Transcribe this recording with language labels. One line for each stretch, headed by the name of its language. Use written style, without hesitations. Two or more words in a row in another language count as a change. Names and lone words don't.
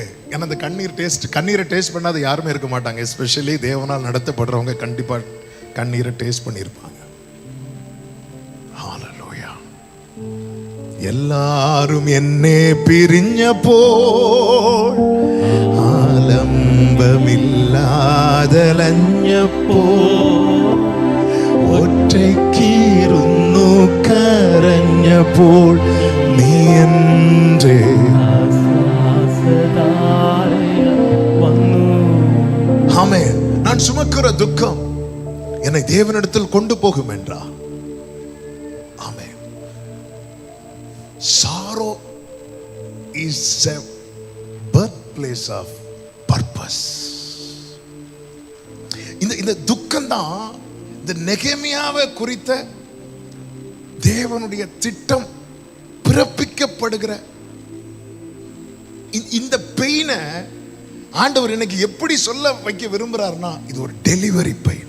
Tamil: ஏன்னா அந்த கண்ணீரை டேஸ்ட் பண்ணாத யாருமே இருக்க மாட்டாங்க. எஸ்பெஷலி தேவனால் நடத்தப்படுறவங்க கண்டிப்பா கண்ணீரை டேஸ்ட் பண்ணியிருப்பாங்க.
Malayalam: എല്ലാരും എന്നെ പിരിഞ്ഞ പോൽ ആലംബമില്ലാതലഞ്ഞ പോൽ ഒറ്റയ്ക്കിരുന്നു കരഞ്ഞപ്പോൾ നീ എൻ്റെ ആമേൻ.
Tamil: நான் சுமக்கிற துக்கம் என்னை தேவனிடத்தில் கொண்டு போகும் என்றார்.
English: Sorrow is a birthplace of purpose.
Tamil: இந்த துக்கம் தான் இந்த நெகேமியாவை குறித்த தேவனுடைய திட்டம் பிறப்பிக்கப்படுகிற இந்த பெயினை ஆண்டவர் எனக்கு எப்படி சொல்ல வைக்க விரும்புறாருன்னா, இது ஒரு
English: delivery pain.